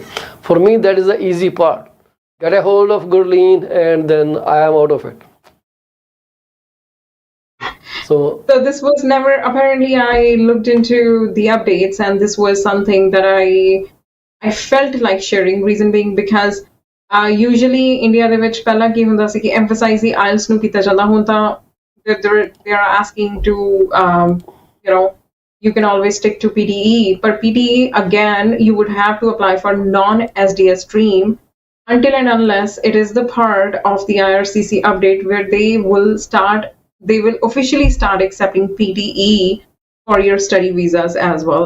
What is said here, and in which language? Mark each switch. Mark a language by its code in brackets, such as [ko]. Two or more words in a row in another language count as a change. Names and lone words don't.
[en] For me, that is the easy part. Get a hold of Gurleen, and then I am out of it. So this was never, apparently I looked into the updates and this was something that I felt like sharing, reason being because usually India [pa] ਦੇ ਵਿੱਚ ਪਹਿਲਾਂ ਕੀ ਹੁੰਦਾ ਸੀ ਕਿ [en] emphasize the IELTS [pa] ਨੂੰ ਕੀਤਾ ਜਾਂਦਾ ਹੁਣ ਤਾਂ [en] they are asking to you know you can always stick to PTE, but PTE again you would have to apply for non-SDS stream until and unless it is the part of the IRCC update where they will officially start accepting PTE for your study visas as well.